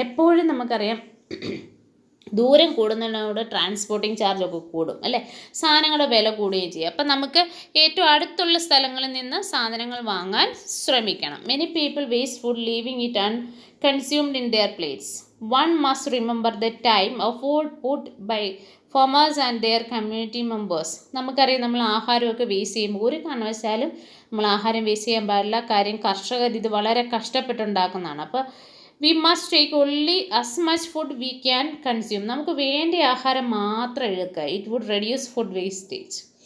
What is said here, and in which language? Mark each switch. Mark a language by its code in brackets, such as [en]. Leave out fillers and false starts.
[ml] എപ്പോഴും നമുക്കറിയാം ദൂരം കൂടുന്നതിനോട് ട്രാൻസ്പോർട്ടിങ് ചാർജൊക്കെ കൂടും അല്ലേ, സാധനങ്ങളുടെ വില കൂടുകയും ചെയ്യും. അപ്പം നമുക്ക് ഏറ്റവും അടുത്തുള്ള സ്ഥലങ്ങളിൽ നിന്ന് സാധനങ്ങൾ വാങ്ങാൻ ശ്രമിക്കണം. [en] Many people waste food leaving it unconsumed in their plates. One must remember the time of food put by farmers and their community members. [ml] നമുക്കറിയാം നമ്മൾ ആഹാരമൊക്കെ വേസ്റ്റ് ചെയ്യുമ്പോൾ ഒരു കാരണവശാലും നമ്മൾ ആഹാരം വേസ്റ്റ് ചെയ്യാൻ പാടില്ല. കാര്യം കർഷകർ ഇത് വളരെ കഷ്ടപ്പെട്ടുണ്ടാക്കുന്നതാണ്. അപ്പോൾ [en] We must take only as much food we can consume. [ml] നമുക്ക് വേണ്ട ആഹാരം മാത്രം എടുക്കുക. [en] It would reduce food wastage.